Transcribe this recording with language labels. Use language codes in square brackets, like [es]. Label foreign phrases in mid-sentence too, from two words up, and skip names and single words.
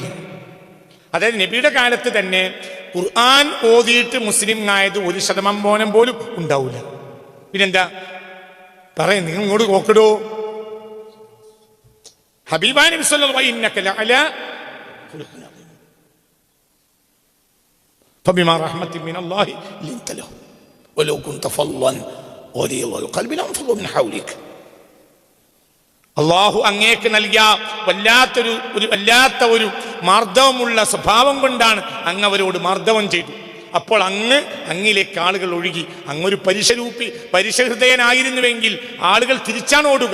[ml] അതായത് നബിയുടെ കാലത്ത് തന്നെ ഖുർആൻ ഓതിയിട്ട് മുസ്ലിം ആയത് 1% പോലും ഉണ്ടാവില്ല. പിന്നെന്താ പറയാ? നിങ്ങൾ ഇങ്ങോട്ട് നോക്കടോ. [ar] حبيبا نبي صلى الله عليه وسلم فبما رحمة من الله لنت له ولو كنت فظا غليظ القلب لانفضوا من حولك. [ml] അള്ളാഹു അങ്ങേക്ക് നൽകിയ വല്ലാത്ത ഒരു മാർദ്ദവമുള്ള സ്വഭാവം കൊണ്ടാണ് അങ്ങ് അവരോട് മാർദ്ദവം ചെയ്തു. അപ്പോൾ അങ്ങിലേക്ക് ആളുകൾ ഒഴുകി. അങ്ങൊരു പരിശഹൃദയനായിരുന്നുവെങ്കിൽ ആളുകൾ തിരിച്ചാണ് ഓടുക.